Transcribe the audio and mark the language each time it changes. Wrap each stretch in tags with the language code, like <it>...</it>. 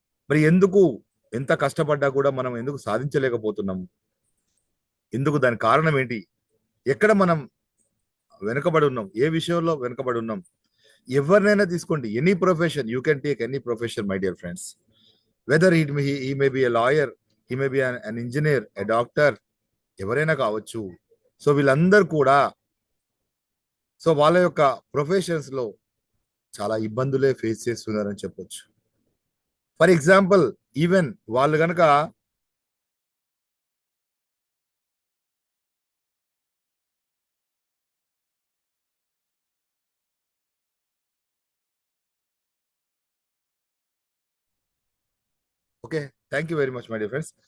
<te>మరి ఎందుకు ఎంత కష్టపడ్డా కూడా మనం ఎందుకు సాధించలేకపోతున్నాం, ఎందుకు, దాని కారణం ఏంటి, ఎక్కడ మనం వెనుకబడి ఉన్నాం, ఏ విషయంలో వెనుకబడి ఉన్నాం. ఎవరినైనా తీసుకోండి,</te> <en>Any profession, you can take any profession my dear friends. Whether he may be a lawyer, he may be an engineer, a doctor,</en> <te>ఎవరైనా కావచ్చు. సో వీళ్ళందరూ కూడా సో వాళ్ళ యొక్క ప్రొఫెషన్స్ లో చాలా ఇబ్బందులే ఫేస్ చేస్తున్నారని చెప్పొచ్చు.</te> <en>for example, even</en> <te>వాళ్ళు గనక</te> <en>Okay, thank you very much my dear friends.</en>